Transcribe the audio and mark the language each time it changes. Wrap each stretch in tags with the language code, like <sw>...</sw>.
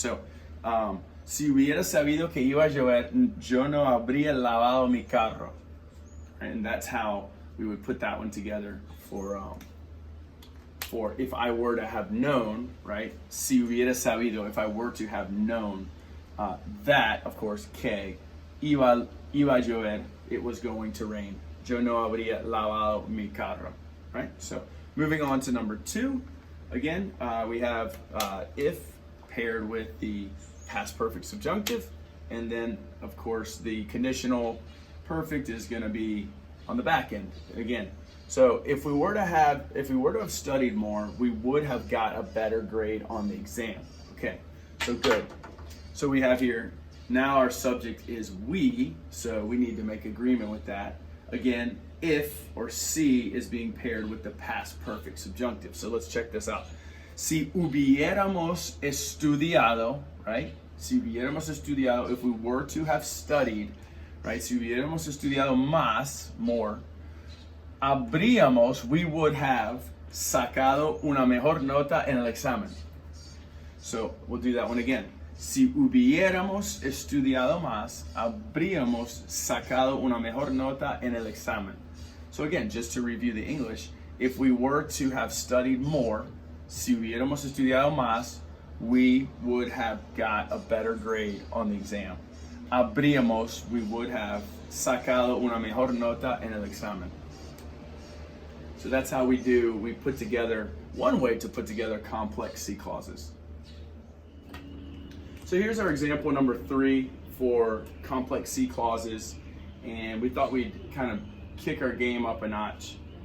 <en>So,</en> <es>si hubiera sabido que iba a llover, yo no habría lavado mi carro.</es> <en>And that's how we would put that one together for if I were to have known, right?</en> <es>Si hubiera sabido,</es> <en>if I were to have known that, of course,</en> <es>que iba a llover,</es> <en>it was going to rain.</en> <es>Yo no habría lavado mi carro,</es> <en>right? So moving on to number two, again, we have if paired with the past perfect subjunctive, and then, of course, the conditional perfect is going to be on the back end again. So if we were to have studied more, we would have got a better grade on the exam. Okay, so good. So we have here, now our subject is we, so we need to make agreement with that. Again, if, or si, is being paired with the past perfect subjunctive. So let's check this out.</en> <es>Si hubiéramos estudiado, right? Si hubiéramos estudiado,</es> <en>if we were to have studied, right?</en> <es>Si hubiéramos estudiado más, more, habríamos,</es> <en>we would have</en> <es>sacado una mejor nota en el examen.</es> <en>So we'll do that one again.</en> <es>Si hubiéramos estudiado más, habríamos sacado una mejor nota en el examen.</es> <en>So again, just to review the English, if we were to have studied more,</en> <es>si hubiéramos estudiado más,</es> <en>we would have got a better grade on the exam.</en> <es>Habríamos,</es> <en>we would have</en> <es>sacado una mejor nota en el examen.</es> <en>So that's how we put together, one way to put together complex C clauses. So here's our example number 3 for complex C clauses, and we thought we'd kind of kick our game up a notch.</en>